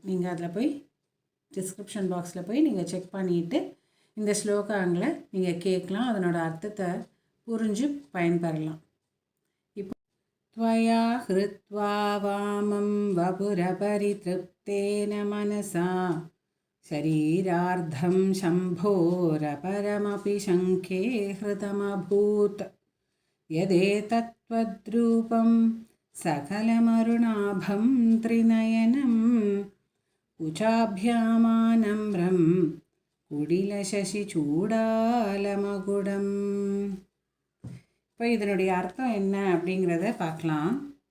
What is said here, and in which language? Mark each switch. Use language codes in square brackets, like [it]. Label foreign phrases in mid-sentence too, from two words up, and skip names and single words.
[ta] நீங்கள் அதில் போய் [en] description box-இல் [ta] போய் நீங்கள் செக் பண்ணிவிட்டு இந்த ஸ்லோகங்களை நீங்கள் கேட்கலாம். அதனோட அர்த்தத்தை புரிஞ்சு பயன்பெறலாம். [sa] இப்போ त्वया हृत्वा वामं वपुरपरितृप्तेन मनसा शरीरार्धं शम्भोरपरमपि शङ्खे हृतमभूत् यदेतत्त्वद्रूपं सकलमरुणाभं त्रिनयनम् उचाभ्यामानम्रं कुडिलशशिचूडालमकुडम्. [ta] இப்போ இதனுடைய அர்த்தம் என்ன அப்படிங்கிறத பார்க்கலாம்.